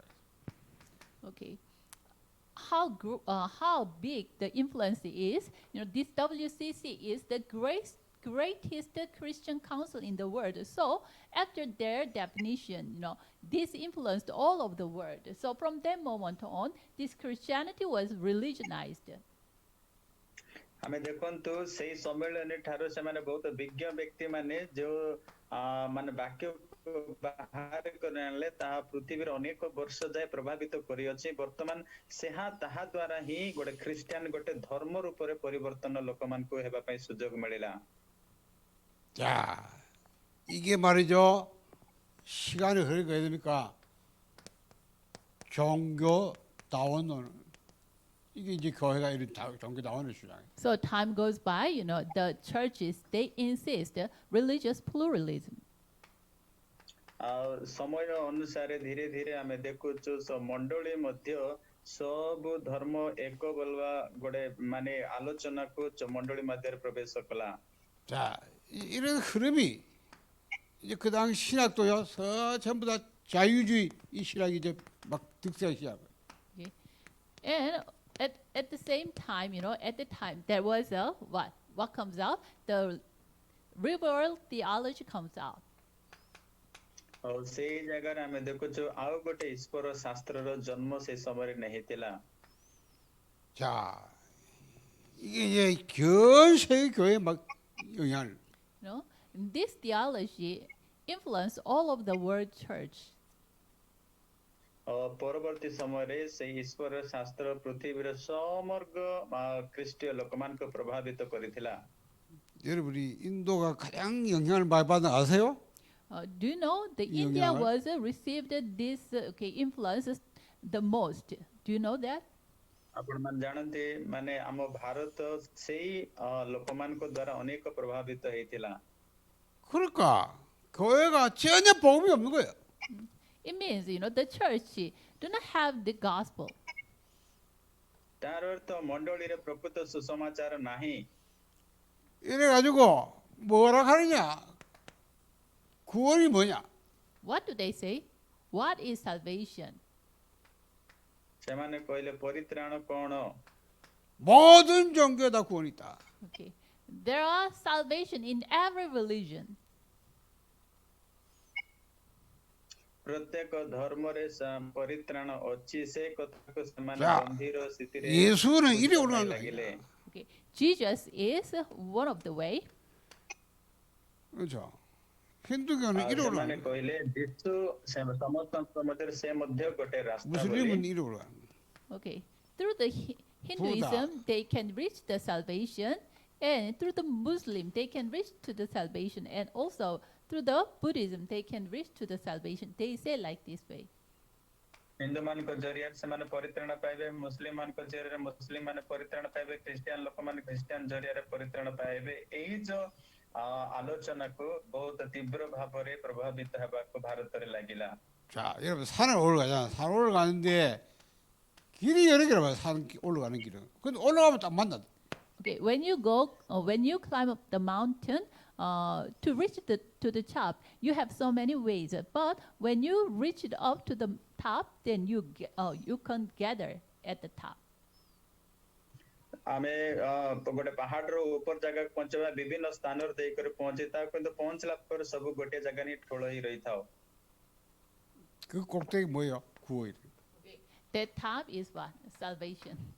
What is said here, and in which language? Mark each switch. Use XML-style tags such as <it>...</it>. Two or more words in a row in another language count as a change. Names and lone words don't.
<en>Okay, how big the influence is? This WCC is the greatest Christian council in the world. So after their definition, this influenced all of the world. So from that moment on, this Christianity was religionized.</en> <or>ଆମେ ଦେଖନ୍ତୁ ସେଇ ସମ୍ମିଳନୀ ଠାରୁ ସେମାନେ ବହୁତ ବିଜ୍ଞ ବ୍ୟକ୍ତି ମାନେ ଯୋଉ ମାନେ ବାକ୍ୟ ବାହାର କରି ଆଣିଲେ ତାହା ପୃଥିବୀର ଅନେକ ବର୍ଷ ଯାଏ ପ୍ରଭାବିତ କରିଅଛି। ବର୍ତ୍ତମାନ ତାହା ଦ୍ୱାରା ହିଁ ଗୋଟେ ଖ୍ରୀଷ୍ଟିଆନ ଗୋଟେ ଧର୍ମ ରୂପରେ ପରିବର୍ତ୍ତନ ଲୋକମାନଙ୍କୁ ହେବା ପାଇଁ ସୁଯୋଗ ମିଳିଲା।</or> <ko>자, 이게 말이죠. 시간이 흐르게 됩니까? 종교다원론 이게 이제 교회가 이런 종교다원을 주장해.</ko> <en>So time goes by, the churches, they insist religious pluralism.</en> <or>ସମୟ ଅନୁସାରେ ଧୀରେ ଧୀରେ ଆମେ ଦେଖୁଛୁ ମଣ୍ଡଳୀ ମଧ୍ୟ ସବୁ ଧର୍ମ ଏକ ବୋଲବା ଗୋଟେ ମାନେ ଆଲୋଚନାକୁ ମଣ୍ଡଳୀ ମଧ୍ୟରେ ପ୍ରବେଶ କଲା।</or> <ko>자, 이런 흐름이 이제 그 당시 신학도요, 전부 다 자유주의 이 신학이 이제 막 득세하기 시작해요.</ko> <en>Okay. And at the same time, at the time there was what comes out? The liberal theology comes out.</en> <or>ସେଇ ଜାଗାରେ ଆମେ ଦେଖୁଛୁ ଆଉ ଗୋଟେ ଈଶ୍ୱର ଶାସ୍ତ୍ରର ଜନ୍ମ ସେ ସମୟରେ ନେଇଥିଲା।</or> <ko>자, 이게 이제 전 세계 교회에 막 영향을.</ko> <en>This theology influenced all of the world church.</en> <or>ପରବର୍ତ୍ତୀ ସମୟରେ ସେଇ ଈଶ୍ୱର ଶାସ୍ତ୍ର ପୃଥିବୀର ସମଗ୍ର ଖ୍ରୀଷ୍ଟୀୟ ଲୋକମାନଙ୍କୁ ପ୍ରଭାବିତ କରିଥିଲା।</or> <ko>여러분이 인도가 가장 영향을 많이 받은 아세요?</ko> <en>Do you know the India was received this influence the most? Do you know that?</en> <or>ଆପଣମାନେ ଜାଣନ୍ତି ମାନେ ଆମ ଭାରତ ସେଇ ଲୋକମାନଙ୍କ ଦ୍ୱାରା ଅନେକ ପ୍ରଭାବିତ ହେଇଥିଲା।</or> <ko>그러니까 교회가 전혀 복음이 없는 거예요.</ko> <en>It means, the church do not have the gospel.</en> <or>ତାର ଅର୍ଥ ମଣ୍ଡଳୀରେ ପ୍ରକୃତ ସୁସମାଚାର ନାହିଁ।</or> <ko>이래 가지고 뭐라 하느냐? 구원이 뭐냐?</ko> <en>What do they say? What is salvation?</en> <or>ସେମାନେ କହିଲେ ପରିତ୍ରାଣ କଣ?</or> <ko>모든 종교에 다 구원이 있다.</ko> <en>Okay. There are salvation in every religion.</en> <or>ପ୍ରତ୍ୟେକ ଧର୍ମରେ ପରିତ୍ରାଣ ଅଛି ସେ କଥାକୁ ସେମାନେ</or> <ko>자,</ko> <or>ଗମ୍ଭୀର ସ୍ଥିତିରେ</or> <ko>예수는 이리</ko> <or>ବୁଝିବା ପାଇଁ</or> <ko>올라가는 거</ko> <or>ଲାଗିଲେ।</or> <ko>아니야.</ko> <en>Okay, Jesus is one of the way.</en> <ko>그렇죠. 힌두교는</ko> <or>ଆଉ</or> <ko>이리</ko> <or>ସେମାନେ</or> <ko>올라가는 거야.</ko> <or>କହିଲେ ଯୀଶୁ ସମସ୍ତଙ୍କ ମଧ୍ୟରେ ସେ ମଧ୍ୟ ଗୋଟେ ରାସ୍ତା ବୋଲି।</or> <ko>무슬림은 이리 올라가는 거야.</ko> <en>Okay, through the Hinduism they can reach the salvation, and through the Muslim they can reach to the salvation, and also through the Buddhism they can reach to the salvation. They say like this way.</en> <or>ହିନ୍ଦୁ ମାନଙ୍କ ଜରିଆରେ ସେମାନେ ପରିତ୍ରାଣ ପାଇବେ, ମୁସଲିମ ମାନଙ୍କ ଜରିଆରେ ମୁସଲିମ ମାନେ ପରିତ୍ରାଣ ପାଇବେ, ଖ୍ରୀଷ୍ଟିଆନ ଲୋକମାନେ ଖ୍ରୀଷ୍ଟିଆନ ଜରିଆରେ ପରିତ୍ରାଣ ପାଇବେ। ଏଇ ଯୋଉ ଆଲୋଚନାକୁ ବହୁତ ତୀବ୍ର ଭାବରେ ପ୍ରଭାବିତ ହେବାକୁ ଭାରତରେ ଲାଗିଲା।</or> <ko>자, 여러분 산을 올라가잖아. 산 올라가는데 길이 여러 개라 봐요. 산 올라가는 길은. 근데 올라가면 딱 만나.</ko> <en>Okay, when you climb up the mountain, to reach to the top, you have so many ways. But when you reach it up to the top, then you can gather at the top.</en> <or>ଆମେ ଗୋଟେ ପାହାଡର ଉପର ଜାଗାକୁ ପହଞ୍ଚିବା ବିଭିନ୍ନ ସ୍ଥାନରେ ଦେଇକରି ପହଞ୍ଚିଥାଉ, କିନ୍ତୁ ପହଞ୍ଚିଲା ପରେ ସବୁ ଗୋଟେ ଜାଗା ହିଁ ଠୋଳ ହେଇ ରହିଥାଉ।</or> <ko>그 꼭대기 뭐예요? 구원이.</ko> <en>The top is what? Salvation.</en>